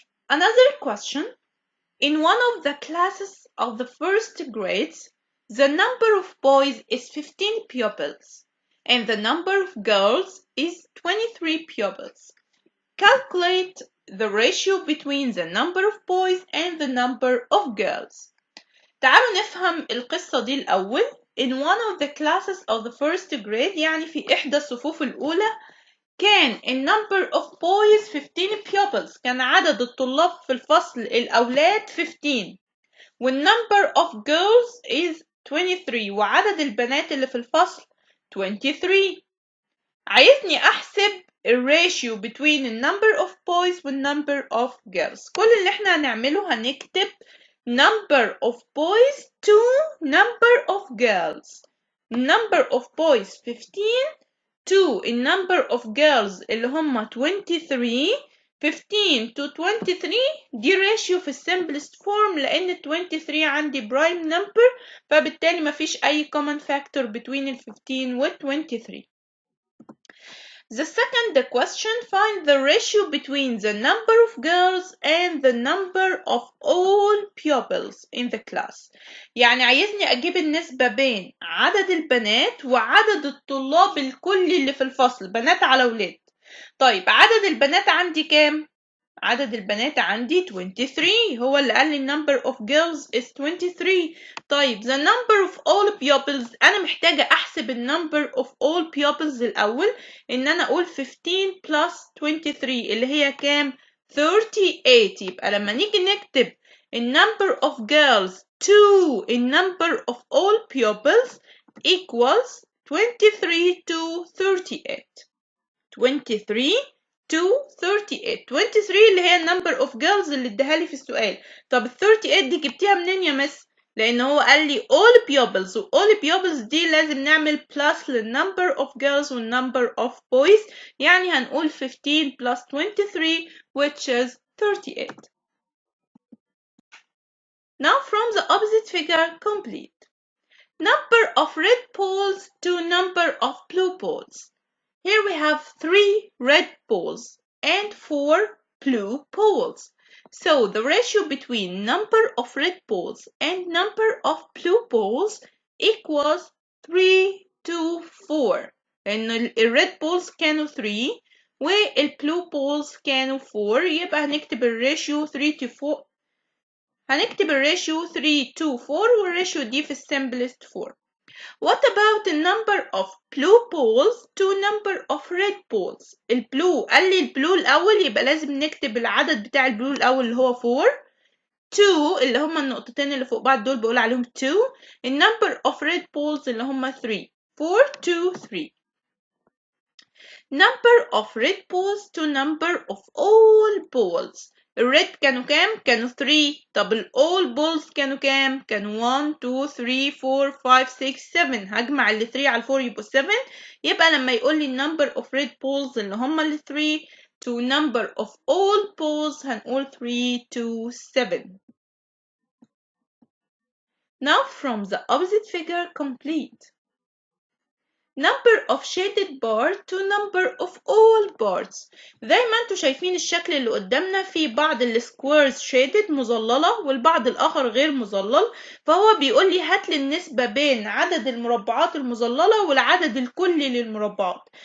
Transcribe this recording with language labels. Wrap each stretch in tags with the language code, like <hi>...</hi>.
<en>Another question. In one of the classes of the first grades, the number of boys is 15 pupils and the number of girls is 23 pupils. Calculate the ratio between the number of boys and the number of girls.</en> <ar>تعالوا نفهم القصة دي الأول.</ar> <en>In one of the classes of the first grade،</en> <ar>يعني في إحدى الصفوف الأولى، كان النمبر</ar> <en>of boys 15 pupils،</en> <ar>كان عدد الطلاب في الفصل الأولاد 15، والنمبر</ar> <en>of girls is 23،</en> <ar>وعدد البنات اللي في الفصل 23. عايزني أحسب الراتيو</ar> <en>between the number of boys</en> <ar>وال</ar> <en>number of girls.</en> <ar>كل اللي احنا هنعمله هنكتب</ar> <en>number of boys to number of girls. number of boys 15 to the number of girls</en> <ar>اللي هم 23.</ar> <en>15 to 23</en> <ar>دي ratio في simplest form، لأن 23 عندي prime number، فبالتالي مفيش أي</ar> <en>common factor between</en> <ar>ال 15 وال 23.</ar> <en>The second question, find the ratio between the number of girls and the number of all pupils in the class.</en> <ar>يعني عايزني أجيب النسبة بين عدد البنات وعدد الطلاب الكلي اللي في الفصل، بنات على ولاد. طيب عدد البنات عندي كام؟ عدد البنات عندي 23، هو اللي قال لي</ar> <en>number of girls is 23.</en> <ar>طيب</ar> <en>the number of all pupils،</en> <ar>أنا محتاجة أحسب</ar> <en>number of all pupils</en> <ar>الأول، إن أنا أقول</ar> <en>15 plus 23</en> <ar>اللي هي كام؟ 38. يبقى لما نيجي نكتب</ar> <en>number of girls to number of all pupils equals 23 to 38. 23 to 38.</en> <ar>23 اللي هي</ar> <en>number of girls</en> <ar>اللي اداها لي في السؤال. طب ال 38 دي جبتيها منين يا مس؟ لأن هو قال لي all pupils، و all pupils دي لازم نعمل plus لل number of girls وال</ar> <en>number of boys،</en> <ar>يعني هنقول</ar> <en>15 plus 23 which is 38. Now from the opposite figure complete. Number of red balls to number of blue balls. Here we have 3 red balls and 4 blue balls. So the ratio between number of red balls and number of blue balls equals 3 to 4.</en> <ar>لأن ال</ar> <en>red balls</en> <ar>كانوا 3 وال</ar> <en>blue balls</en> <ar>كانوا 4، يبقى هنكتب الراتيو</ar> <en>3 to 4.</en> <ar>هنكتب الراتيو</ar> <en>3 to 4</en> <ar>والراتيو دي في simplest form.</ar> <en>What about the number of blue balls to number of red balls؟</en> <ar>البلو قال لي البلو الأول، يبقى لازم نكتب العدد بتاع البلو الأول اللي هو 4. 2 اللي هما النقطتين اللي فوق بعض دول بقول عليهم 2. النمبر</ar> <en>of red balls</en> <ar>اللي هما 3. 4 2 3.</ar> <en>Number of red balls to number of all balls.</en> <ar>الريد كانوا كام؟ كانوا 3. طب all balls كانوا كام؟ كانوا 1 2 3 4 5 6 7. هجمع ال 3 على 4 يبقوا 7. يبقى لما يقول لي</ar> <en>number of red balls</en> <ar>اللي هم ال 3</ar> <en>to number of all balls</en> <ar>هنقول 3 to 7.</ar> <en>Now from the opposite figure complete. Number of shaded bar to number of all parts.</en> <ar>زي ما انتوا شايفين الشكل اللي قدامنا في بعض السكويرز shaded مظللة والبعض الآخر غير مظلل، فهو بيقول لي هات لي النسبة بين عدد المربعات المظللة والعدد الكلي للمربعات.</ar>